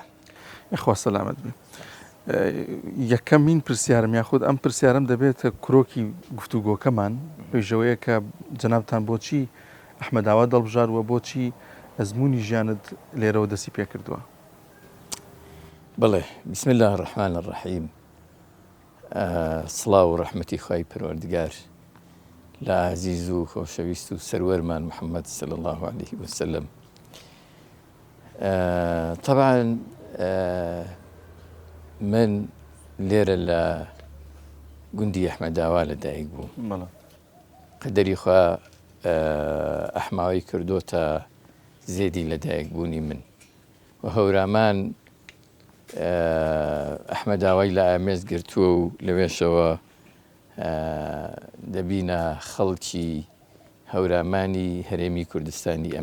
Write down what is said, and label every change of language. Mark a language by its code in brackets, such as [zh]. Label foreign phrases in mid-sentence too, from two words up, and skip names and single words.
[ckb] خوا سەلامەت بێ یەکەمین پرسیارم یاخود ئەم پرسیارم دەبێتە کرۆکی گفتوگۆکەمان پێشەوەیە کە جەنابتان بۆچی ئەحمەداوا دڵبژاروە بۆچی ئەزمموی ژیانت لێرەوە دەستی پێ کردووە بڵێ [ar] بسم الله الرحمن الرحیم [ckb] سڵاو و ڕەحمەتی خوای پەروەردگار لا عزیز و خۆشەویست و سەروەرمان محەممەد [ar] صلی الله عليه وسلم طبعا [ckb] من لێرە لە گوندی ئەحمەداوا لەدایک بووم قەدەری خوا ئەحماوەی کردۆتە زێدی لەدایک بوونی من و هەورامان ئەحمەداوای لە ئامێز گرتووە و لەوێشەوە دەبینە خەڵکی هەورامانی هەرێمی کوردستانی ئەمدی